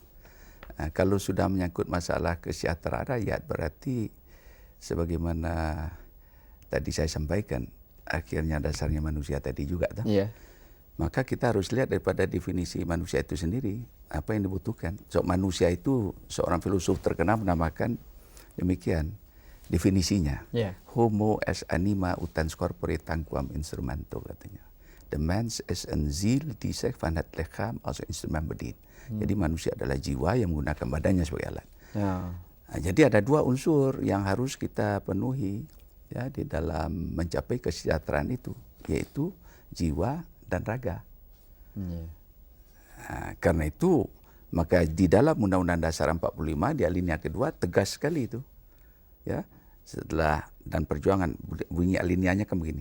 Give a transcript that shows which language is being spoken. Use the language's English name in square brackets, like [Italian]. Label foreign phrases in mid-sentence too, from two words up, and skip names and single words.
[Indonesian] Nah, kalau sudah menyangkut masalah kesejahteraan rakyat berarti sebagaimana tadi saya sampaikan, akhirnya dasarnya manusia tadi juga. Yeah. Maka kita harus lihat daripada definisi manusia itu sendiri, apa yang dibutuhkan. So, manusia itu seorang filosof terkenal menamakan demikian definisinya. Yeah. [Latin] Homo es anima utans corpore tanquam instrumento katanya. [English] The man is an [Dutch] ziel die zich van het lichaam als instrument bedient. [Indonesian] Jadi manusia adalah jiwa yang menggunakan badannya sebagai alat. Yeah. Nah, jadi ada dua unsur yang harus kita penuhi ya di dalam mencapai kesejahteraan itu, yaitu jiwa dan raga. Yeah. Nah, karena itu maka di dalam Undang-Undang Dasar 45 di alinea kedua tegas sekali itu, ya setelah dan perjuangan bunyi alineanya kan begini.